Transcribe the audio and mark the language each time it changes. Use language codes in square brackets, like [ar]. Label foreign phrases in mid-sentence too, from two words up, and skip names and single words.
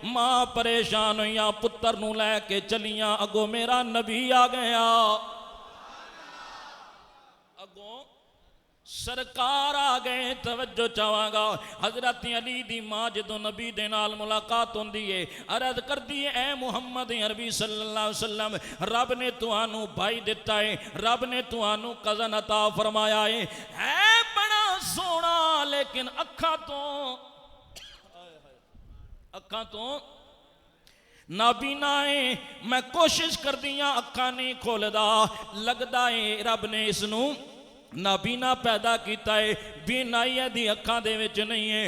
[pa] ماں پریشان ہوئیا، پتر نوں لیکے چلیاں، اگو میرا نبی آ گیا، اگوں سرکار آ گئے. توجہ چاہانگا، حضرت علی دی ماں جدوں نبی دے نال ملاقات ہوندی ہے، عرض کردی ہے، اے محمد عربی [ar] صلى الله عليه وسلم, [pa] رب نے تہانوں بھائی دتا ہے، رب نے تہانوں کزن عطا فرمایا ہے بڑا سوہنا، لیکن اکھاں تو نابینا ہے. میں کوشش کر دیاں، اکھا نہیں کھولدا، لگدا ہے رب نے اسنوں نابینا پیدا کیا ہے، بینائی دی اکھا دے وچ نہیں ہے.